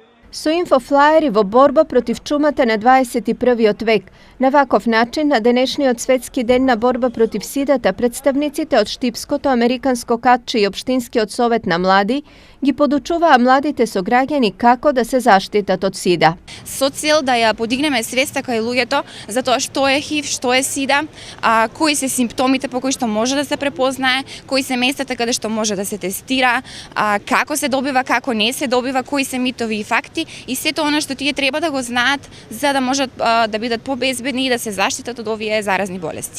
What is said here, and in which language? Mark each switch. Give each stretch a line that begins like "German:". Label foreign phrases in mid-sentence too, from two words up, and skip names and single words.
Macedonian: су инфофлајери во борба против чумата на 21. vek. На ваков начин, на денешниот светски ден на борба против сидата, представниците од Штипското американско катче и Општинскиот совет на млади ги подучуваа младите сограѓани како да се заштитат од сида. Со цел да ја подигнеме свеста кај луѓето за тоа што е ХИВ, што е сида, кои се симптомите по кои што може да се препознае, кои се местата каде што може да се тестира, како се добива, како не се добива, кои се митови и факти и сето она што тие треба да го знаат за да можат да бидат побезбедни и да се заштитат од овие заразни болести.